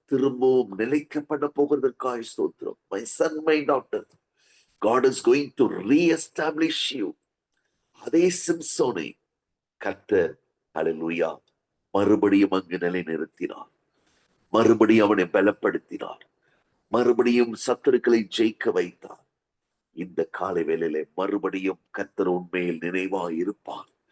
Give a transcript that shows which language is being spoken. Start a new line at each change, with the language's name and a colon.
Tamil: திரும்பவும் நிலைக்கப்பட போகிறதற்காக ஸ்தோத்திரம்.
English: My son, my daughter, God is going to re-establish you.
Tamil: அதே சிம்சோனை கர்த்தர், ஹல்லேலூயா, மறுபடியும் அங்கு நிலை நிறுத்தினார். மறுபடியும் அவனை பலப்படுத்தினார். மறுபடியும் சத்துருக்களை ஜெயிக்க வைத்தார். இந்த காலை வேளையில மறுபடியும் கர்த்தர் உண்மையில் நினைவாய் இருப்பார்.